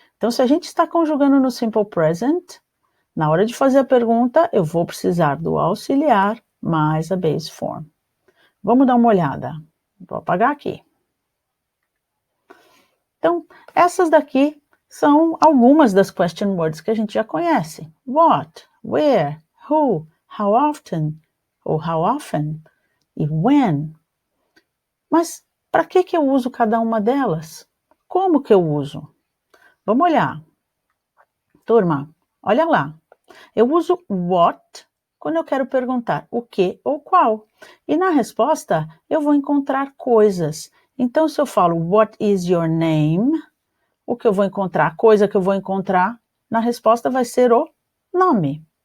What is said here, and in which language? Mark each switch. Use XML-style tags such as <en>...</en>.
<pt>Então, se a gente está conjugando no simple present, na hora de fazer a pergunta, eu vou precisar do auxiliar mais a base form. Vamos dar uma olhada. Vou apagar aqui. Então, essas daqui são algumas das question words que a gente já conhece.</pt> <en>What, where, who, how often, ou how often, e when.</en> <pt>Mas para que eu uso cada uma delas? Como que eu uso? Vamos olhar. Turma, olha lá. Eu uso what quando eu quero perguntar o que ou qual. E na resposta, eu vou encontrar coisas. Então, se eu falo</pt> <en>what is your name,</en> <pt>o que eu vou encontrar, a coisa que eu vou encontrar, na resposta vai ser o nome.</pt>